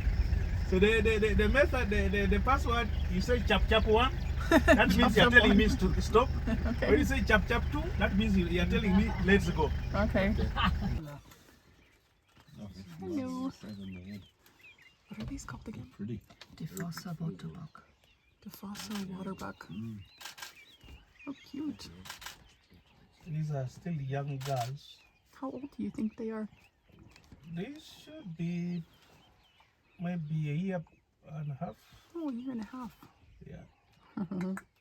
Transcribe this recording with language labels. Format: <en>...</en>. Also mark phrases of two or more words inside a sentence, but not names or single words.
<en>So the method, the password, you say chap 1, that means you're telling me to stop. Okay. When you say chap 2, that means you're telling me let's go. Okay. Hello. What are these called again? Pretty. Defroster Waterbuck. Defasa waterbuck. How cute. These are still young girls. How old do you think they are? These should be maybe a year and a half. Oh, a year and a half. Yeah.</en>